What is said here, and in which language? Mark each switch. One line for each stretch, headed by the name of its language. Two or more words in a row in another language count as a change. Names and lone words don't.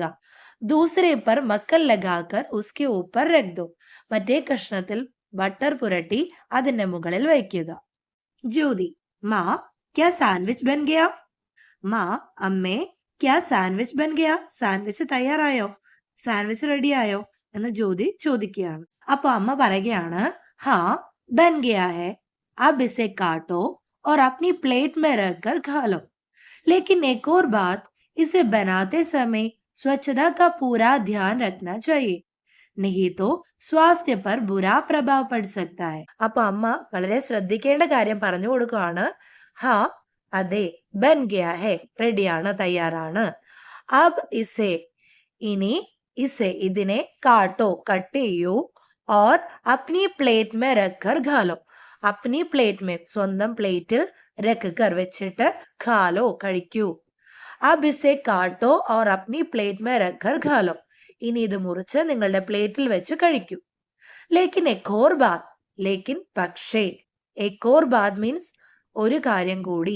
Hindi: दूसरे पर मक्खन लगाकर उसके ऊपर रख दो
Malayalam: മറ്റേ കഷ്ണത്തിൽ ബട്ടർ പുരട്ടി അതിന്റെ മുകളിൽ വയ്ക്കുക.
Hindi: ज्योति, माँ क्या सैंडविच बन गया? माँ അമ്മേ, क्या सैंडविच बन गया?
Malayalam: സാൻഡ്വിച്ച് തയ്യാറായോ, സാൻഡ്വിച്ച് റെഡിയായോ എന്ന് ജ്യോതി ചോദിക്കുകയാണ്. അപ്പൊ അമ്മ പറയുകയാണ്,
Hindi: हाँ बन गया है, अब इसे काटो और अपनी प्लेट में रखकर खा लो, लेकिन एक और बात, इसे बनाते समय स्वच्छता का पूरा ध्यान रखना चाहिए, नहीं तो स्वास्थ्य पर बुरा प्रभाव पड़ सकता है.
Malayalam: അപ്പൊ അമ്മ വളരെ ശ്രദ്ധിക്കേണ്ട കാര്യം പറഞ്ഞു കൊടുക്കുകയാണ്. ഹാ അതെ,
Hindi: बन गया है
Malayalam: റെഡിയാണ്, തയ്യാറാണ്.
Hindi: अब इसे
Malayalam: ഇനി, ഇസെ ഇതിനെ, കാട്ടോ കട്ട് ചെയ്യൂ,
Hindi: और अपनी प्लेट में रखकर खा लो अपनी प्लेट में
Malayalam: സ്വന്തം പ്ലേറ്റിൽ
Hindi: രക്കർ വെച്ചിട്ട് ഖാലോ കഴിക്കൂ. अब इसे काटो और अपनी प्लेट में रखकर खा लो
Malayalam: ഇനി ഇത് മുറിച്ച് നിങ്ങളുടെ പ്ലേറ്റിൽ വെച്ച് കഴിക്കൂ.
Hindi: लेकिन एक और बात, लेकिन പക്ഷേ, एक और बात മീൻസ്
Malayalam: ഒരു കാര്യം കൂടി.